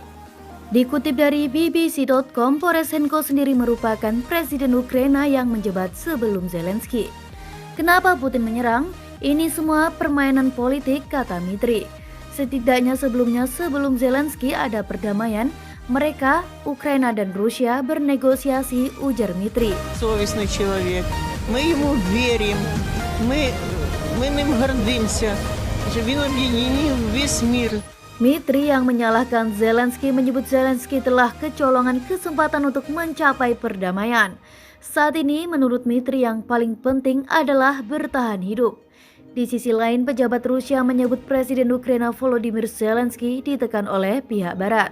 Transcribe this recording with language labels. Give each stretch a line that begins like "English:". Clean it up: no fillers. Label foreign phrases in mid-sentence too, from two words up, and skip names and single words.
Indonesian: Dikutip dari BBC.com, Poroshenko sendiri merupakan presiden Ukraina yang menjabat sebelum Zelensky. Kenapa Putin menyerang? Ini semua permainan politik, kata Dmitry. Setidaknya sebelum Zelensky ada perdamaian, mereka, Ukraina dan Rusia bernegosiasi, ujar Dmitry.
Russian: Совестный человек. Мы ему верим. Мы ним гордимся.
Ukrainian: Він об'єднав весь мир.
Indonesian: Dmitry yang menyalahkan Zelensky menyebut Zelensky telah kecolongan kesempatan untuk mencapai perdamaian. Saat ini menurut Dmitry yang paling penting adalah bertahan hidup. Di sisi lain, pejabat Rusia menyebut Presiden Ukraina Volodymyr Zelensky ditekan oleh pihak barat.